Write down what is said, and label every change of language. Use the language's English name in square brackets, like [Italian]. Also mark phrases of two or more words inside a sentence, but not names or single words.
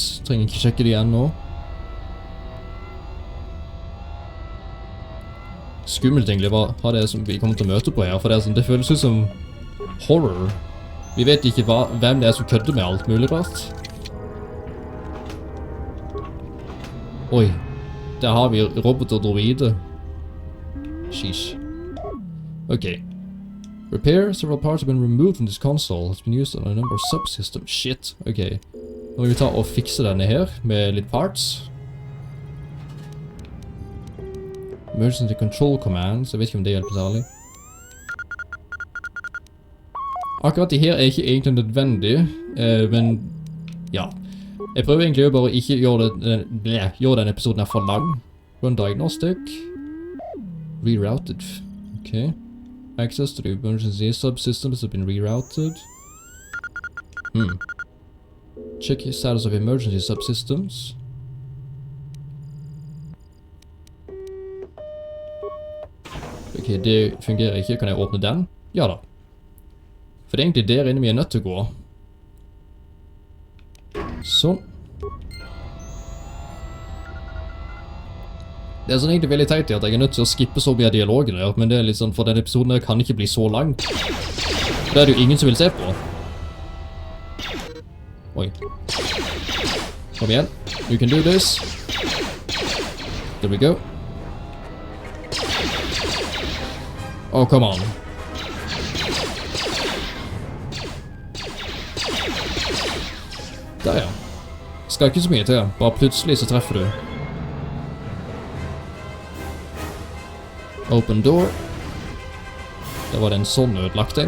[Norwegian] Trenger ikke sjekke de igjen nå. Skummelt egentlig hva det er som vi kommer til å møte på her, for det føles ut som horror. Vi vet ikke hvem det er som kødder med alt mulig rart. Oi. Der har vi robot og droide. [English] Sheesh. Ok. Repair. Several parts have been removed from this console. It's been used on a number of subsystems. Shit. Ok. [Norwegian] Nå må vi ta og fikse denne her med litt parts. [English] Emergency control commands. [Norwegian] Jeg vet ikke om det hjelper særlig. Akkurat de her er ikke egentlig nødvendig, men ja. Jeg prøver egentlig å bare ikke gjøre den episoden her for lang. [English] Run diagnostic. Rerouted. Ok. Access to the emergency subsystems have been rerouted. Check the status of emergency subsystems. [Norwegian] Ok, det fungerer ikke. Kan jeg åpne den? Ja da. For det er egentlig der inne vi er nødt til å gå. Sånn. Det er sånn egentlig veldig teit i at jeg er nødt til å skippe så mye av dialogen der, men det er litt sånn, for denne episoden her kan ikke bli så lang. Det er det jo ingen som vil se på. Oi. Kom igjen. [English] You can do this. There we go. Oh, come on. [Norwegian] Der ja. Skal ikke så mye til. Bare plutselig så treffer du. [English] Open door. [Norwegian] Der var det en sånn ødelagt en.